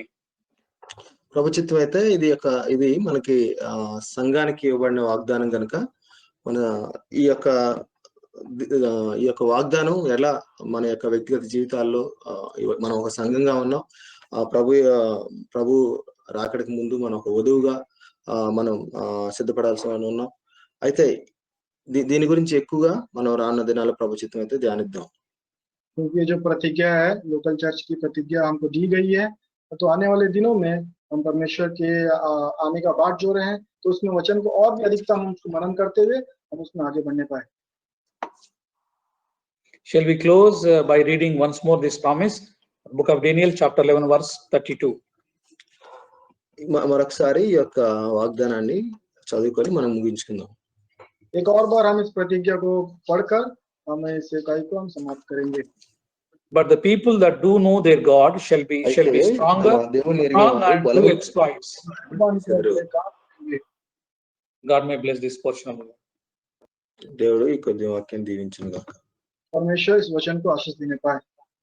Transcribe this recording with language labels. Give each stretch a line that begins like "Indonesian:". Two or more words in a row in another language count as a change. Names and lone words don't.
Telugu: ప్రభు చిత్తం అయితే ఇది మనకి సంఘానికి ఇవ్వబడిన వాగ్దానం కనుక మన ఈ యొక్క వాగ్దానం ఎలా మన యొక్క వ్యక్తిగత జీవితాల్లో మనం ఒక సంఘంగా ఉన్నాం, ప్రభు రాకడికి ముందు మనం ఒక వధువుగా మనం సిద్ధపడాల్సి ఉన్నాం. అయితే దీని గురించి ఎక్కువగా మనం రానున్న దినాల ప్రభు చిత్తం అయితే ధ్యానిద్దాం.
Hindi: क्योंकि जो प्रतिज्ञा है,
English: local church
Hindi: की प्रतिज्ञा हमको दी गई है, तो आने वाले दिनों में हम परमेश्वर के आने का बाट जो रहे हैं, तो उसमें वचन को और भी अधिकता हम उसको मनन करते हुए हम उसमें आगे बढ़ने पाए.
English: Shall we close by reading once more this promise, book of Daniel chapter 11 verse 32.
Telugu: మరొకసారి ఈ యొక్క వాగ్దానాన్ని చదువుకొని మనం ముగించుకుందాం.
Hindi: एक और बार हम इस प्रतिज्ञा को पढ़कर हम इस इकाई को हम समाप्त करेंगे.
English: But the people that do know their God shall be stronger and do exploits. God may bless this portion of the word.
Telugu: దేవుడు ఈ కొద్ది వాక్యం దీవించును గాక.
Hindi: परमेश्वर इस वचन को आशीष देने पाए.